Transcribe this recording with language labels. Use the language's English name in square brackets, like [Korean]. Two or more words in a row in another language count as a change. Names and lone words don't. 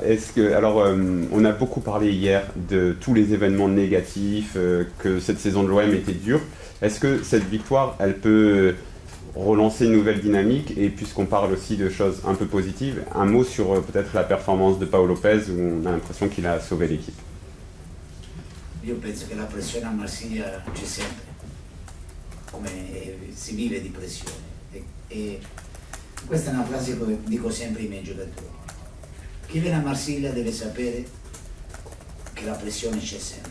[French] Est-ce que, alors, on a beaucoup parlé hier de tous les événements négatifs, que cette saison de l'OM était dure. Est-ce que cette victoire, elle peut relancer une nouvelle dynamique? Et puisqu'on parle aussi de choses un peu positives, un mot sur peut-être la performance de Paolo Lopez, où on a l'impression qu'il a sauvé l'équipe. [Italian] Io penso che la pressione a Marsiglia c'è sempre, come si vive di pressione. E questa è una frase che dico sempre ai miei giocatori. Chi viene a Marsiglia deve sapere che la pressione c'è sempre.